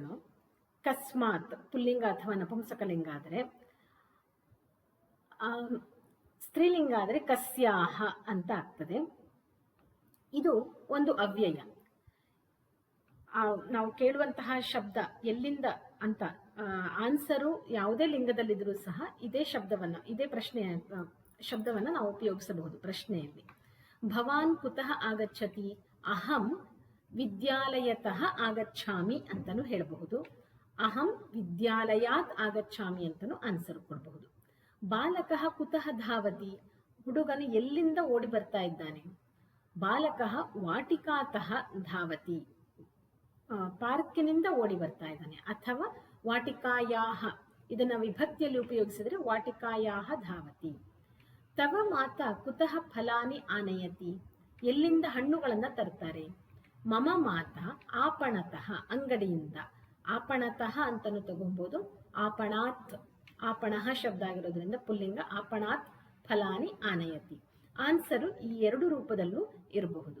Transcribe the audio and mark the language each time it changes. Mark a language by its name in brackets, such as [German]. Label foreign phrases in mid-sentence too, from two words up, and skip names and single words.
[Kannada] ಕಸ್ಮಾತ್ ಪುಲ್ಲಿಂಗ ಅಥವಾ ನಪುಂಸಕಲಿಂಗ ಆದರೆ, ಸ್ತ್ರೀಲಿಂಗ ಆದರೆ ಕಸ್ಯಾಹ ಅಂತ ಆಗ್ತದೆ. ಇದು ಒಂದು ಅವ್ಯಯ. ನಾವು ಕೇಳುವಂತಹ ಶಬ್ದ ಎಲ್ಲಿಂದ ಅಂತ ಆನ್ಸರು ಯಾವುದೇ ಲಿಂಗದಲ್ಲಿದ್ರೂ ಸಹ ಇದೇ ಶಬ್ದವನ್ನ, ಇದೇ ಶಬ್ದವನ್ನ ನಾವು ಉಪಯೋಗಿಸಬಹುದು ಪ್ರಶ್ನೆಯಲ್ಲಿ. [Sanskrit] ಭವಾನ್ ಕುತಃ ಆಗಚ್ಚತಿ, ಅಹಂ ವಿದ್ಯಾಲಯತಃ ಆಗಚ್ಛಾಮಿ [Kannada] ಅಂತಾನು ಹೇಳಬಹುದು. [Sanskrit] ಅಹಂ ವಿದ್ಯಾಲಯಾತ್ ಆಗಚ್ಛಾಮಿ [Kannada] ಅಂತಾನು ಆನ್ಸರ್ ಕೊಡಬಹುದು. [Sanskrit] ಬಾಲಕಃ ಕುತಃ ಧಾವತಿ, [Kannada] ಹುಡುಗನು ಎಲ್ಲಿಂದ ಓಡಿ ಬರ್ತಾ ಇದ್ದಾನೆ. [Sanskrit] ಬಾಲಕಃ ವಾಟಿಕಾತಃ ಧಾವತಿ, [Kannada] ಪಾರ್ಕಿನಿಂದ ಓಡಿ ಬರ್ತಾ ಇದ್ದಾನೆ. ಅಥವಾ ವಾಟಿಕಾಯಾಹ, ಇದನ್ನ ವಿಭಕ್ತಿಯಲ್ಲಿ ಉಪಯೋಗಿಸಿದ್ರೆ [Sanskrit] ವಾಟಿಕಾಯಾಹ ಧಾವತಿ. ತವ ಮಾತಾ ಕುತಃ ಫಲಾನಿ ಆನಯತಿ, [Kannada] ಎಲ್ಲಿಂದ ಹಣ್ಣುಗಳನ್ನ ತರ್ತಾರೆ. [Sanskrit] ಮಮ ಮಾತಾ ಆಪಣತಃ, ಅಂಗಡಿಯಿಂದ. [Kannada] ಆಪಣತಃ ಅಂತಾನು ತಗೊಬಹುದು, ಆಪಣಾತ್, ಆಪಣಃ ಶಬ್ದ ಆಗಿರೋದ್ರಿಂದ ಪುಲ್ಲಿಂಗ [Sanskrit] ಆಪಣಾತ್ ಫಲಾನಿ ಆನಯತಿ. [Kannada] ಆನ್ಸರು ಈ ಎರಡು ರೂಪದಲ್ಲೂ ಇರಬಹುದು.